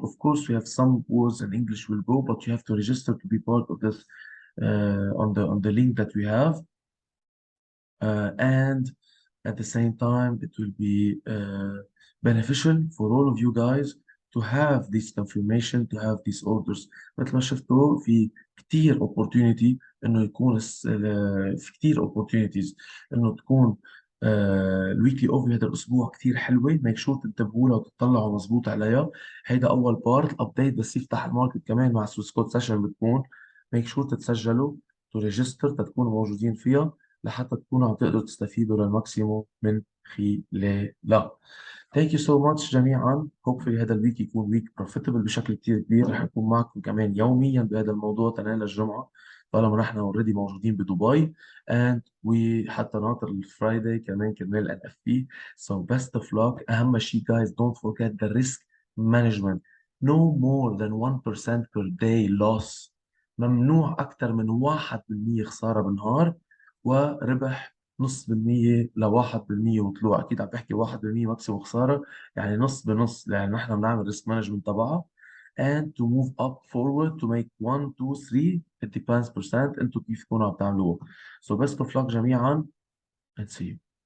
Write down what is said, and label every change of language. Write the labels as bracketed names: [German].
[English] Of course, we have some words in English will go, but you have to register to be part of this on the link that we have. And at the same time, it will be beneficial for all of you guys to have this confirmation, to have these orders. [Arabic] مثل ما شفتوا في كتير opportunity إنه يكون في كتير opportunities إنه تكون الويكلي اوفر هذا الاسبوع كتير حلوه. [English] make sure [Arabic] تنتبهوا لها وتطلعوا مظبوط عليها. هيدا اول بارت ابديت بس يفتح الماركت كمان مع سويس كود سيشن بتكون. [English] make sure [Arabic] تتسجلوا [English] to register [Arabic] تكونوا موجودين فيها لحتى تكونوا عم تقدروا تستفيدوا للماكسيموم من خلالها. [English] Thank you so much جميعا. [Arabic] Hopefully هذا الويك يكون ويك profitable بشكل كتير كبير. رح أكون معكم كمان يوميا بهذا الموضوع تنال الجمعة طالما نحن اوريدي موجودين بدبي and وحتى ناطر الفرايداي كمان كرمال NFP. [English] So best of luck. [Arabic] أهم شيء [English] guys don't forget the risk management. no more than 1% per day loss. [Arabic] ممنوع أكثر من 1% خسارة بالنهار، وربح نص بالمية لواحد بالمية وطلوع. أكيد عم بحكي 1% ماكسيموم خسارة، يعني نص بنص، لأن نحن بنعمل ريسك مانجمنت تبعها. [English] And to move up forward to make 1 2 3 it depends percent. [Arabic] انتوا كيف تكونوا عم تعملوها. [English] So best of luck جميعا and see you.